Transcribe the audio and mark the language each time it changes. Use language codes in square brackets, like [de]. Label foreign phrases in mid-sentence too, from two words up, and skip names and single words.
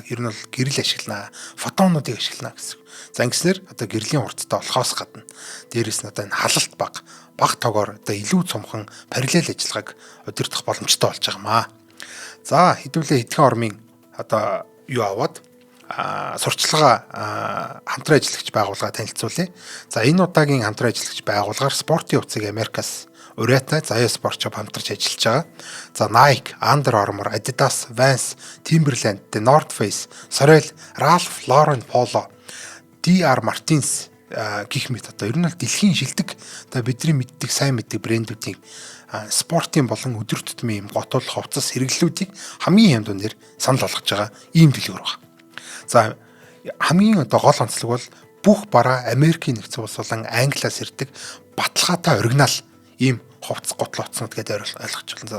[mn] Ер нь бол гэрэл ашиглана, фотонуудыг ашиглана гэсэн. За ингэснээр одоо гэрлийн хурдтай болохоос гадна дээрэс нь одоо энэ халалт бага тоогоор одоо илүү цомхон параллел ажиллагааг удирдах боломжтой болж байгаа маа. За хэдүүлээ хэдхэн ормын одоо юу аваад сурчлагаа хамтран ажиллагч байгууллага танилцуулъя. За энэ удаагийн хамтран ажиллагч байгууллагаар спортын хувьцааг Америкаас Ureta, Zaya Sport Shop хамтарч ажиллаж байгаа. За Nike, Under Armour, Adidas, Vans, Timberland, The North Face, Sorel, Ralph Lauren Polo, DR Martins гэх мэт одоо ер нь бол дэлхийн шилдэг одоо бидний мэддэг сайн мэддэг брэндүүдийн спортын болон өдөр тутмын юм готол хувцас хэрэглэлүүдийг хамгийн хямд үнээр санал болгож байгаа ийм дэлгүүр байна. За хамгийн одоо гол онцлог бол бүх бараа Америкийн нэгдсэн улс болон Англиас ирдэг баталгаатай оригинал ийм хувцас готл утаснууд гэдэг ойлгож байна.